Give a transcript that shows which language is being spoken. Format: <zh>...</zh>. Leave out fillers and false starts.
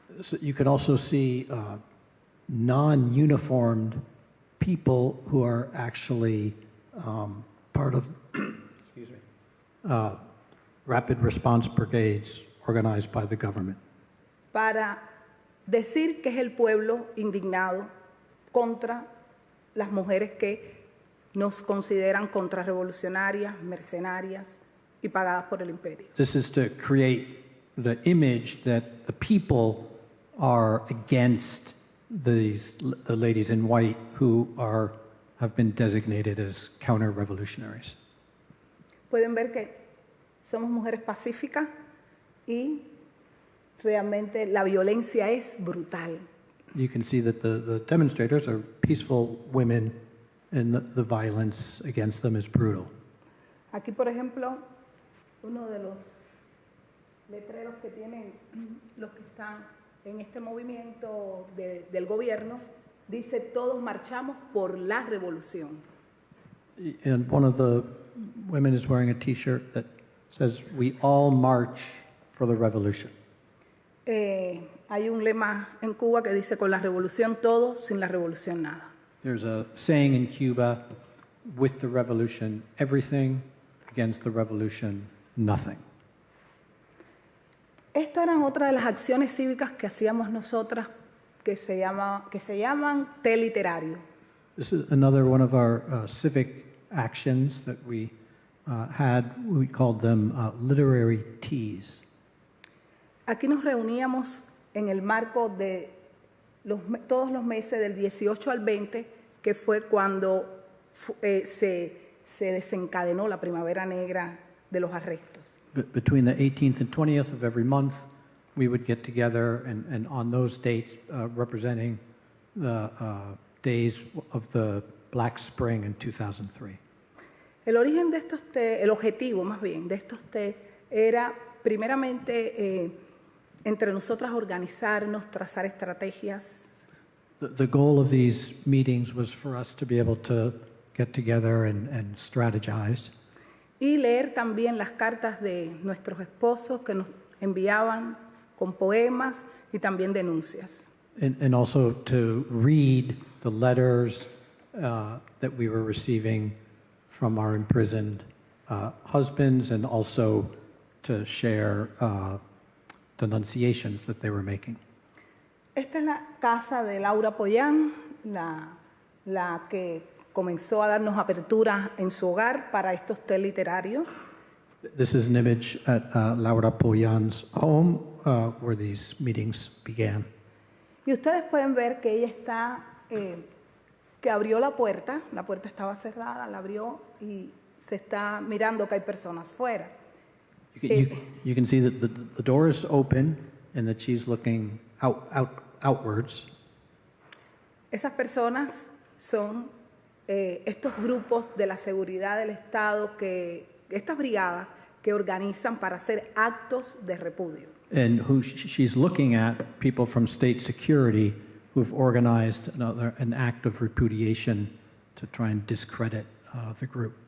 <en>So you can also see non-uniformed people who are actually part of rapid response brigades organized by the government.</en> <es>Para decir que es el pueblo indignado contra las mujeres que nos consideran contrarrevolucionarias, mercenarias y pagadas por el imperio.</es> <en>This is to create the image that the people are against the ladies in white who have been designated as counter-revolutionaries.</en> <es>Pueden ver que somos mujeres pacíficas y realmente la violencia es brutal.</es> <en>You can see that the demonstrators are peaceful women and the violence against them is brutal.</en> <es>Aquí, por ejemplo, uno de los letreros que tienen los que están en este movimiento del gobierno dice: todos marchamos por la revolución.</es> <en>And one of the women is wearing a T-shirt that says, "We all march for the revolution."</en> <es>Hay un lema en Cuba que dice: con la revolución todo, sin la revolución nada.</es> <en>There's a saying in Cuba, with the revolution, everything; against the revolution, nothing.</en> <es>Esto eran otra de las acciones cívicas que hacíamos nosotras que se llaman té literario.</es> <en>This is another one of our civic actions that we had. We called them literary teas.</en> <es>Aquí nos reuníamos en el marco de todos los meses del 18 al 20, que fue cuando se desencadenó la primavera negra de los arrestos.</es> <en>Between the 18th and 20th of every month, we would get together, and on those dates, representing the days of the Black Spring in 2003.</en> <es>El origen de estos té, el objetivo más bien de estos té era primeramente entre nosotras organizarnos, trazar estrategias.</es> <en>The goal of these meetings was for us to be able to get together and strategize.</en> <es>Y leer también las cartas de nuestros esposos que nos enviaban con poemas y también denuncias.</es> <en>And also to read the letters that we were receiving from our imprisoned husbands, and also to share denunciations that they were making.</en> <es>Esta es la casa de Laura Poyan, la que comenzó a darnos apertura en su hogar para estos té literarios.</es> <en>This is an image at Laura Poyan's home where these meetings began.</en> <es>Y ustedes pueden ver que ella está, que abrió la puerta estaba cerrada, la abrió y se está mirando que hay personas fuera.</es> <en>You can see that the door is open and that she's looking outwards.</en> <es>Esas personas son estos grupos de la seguridad del Estado, estas brigadas que organizan para hacer actos de repudio.</es> <en>And who she's looking at, people from state security who've organized an act of repudiation to try and discredit the group.</en>